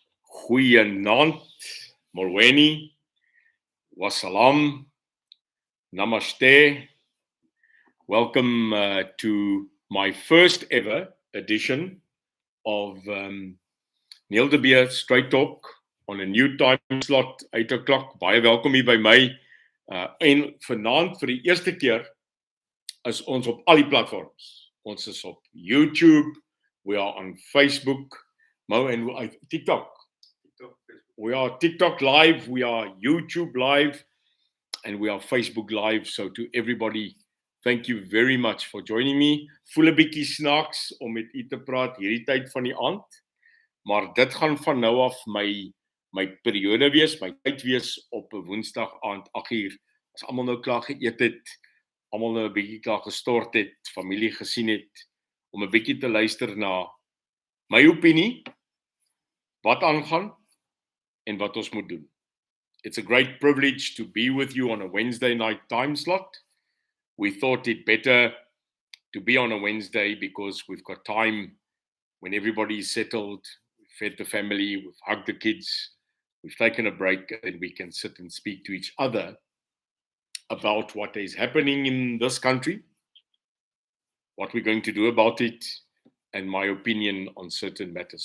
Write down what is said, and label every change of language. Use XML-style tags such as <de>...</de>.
<af>Goeienaand. Molweni. Wassalam. Namaste.</af> <en>Welcome to my first ever edition of Neil de Beer Straight Talk on a new time slot, 8 o'clock.</en> <af>Baie welkom hier by my. En vanaand vir die eerste keer is ons op al die platforms. Ons is op</af> <en>YouTube, we are on Facebook, Mo and TikTok. We are TikTok live, we are YouTube live, and we are Facebook live. So to everybody, thank you very much for joining me.</en> <af>Voel 'n bietjie snaaks om met u te praat hierdie tyd van die aand, maar dit gaan van nou af my periode wees, my tyd wees op 'n Woensdag aand 8:00, as almal nou klaar geëet het, almal nou 'n bietjie klaar gestort het, familie gesien het, om 'n bietjie te luister na my opinie, wat aangaan en wat ons moet doen.</af> <en>It's a great privilege to be with you on a Wednesday night time slot. We thought it better to be on a Wednesday because we've got time when everybody is settled, we've fed the family, we've hugged the kids, we've taken a break, and we can sit and speak to each other about what is happening in this country, what we're going to do about it, and my opinion on certain matters.</en>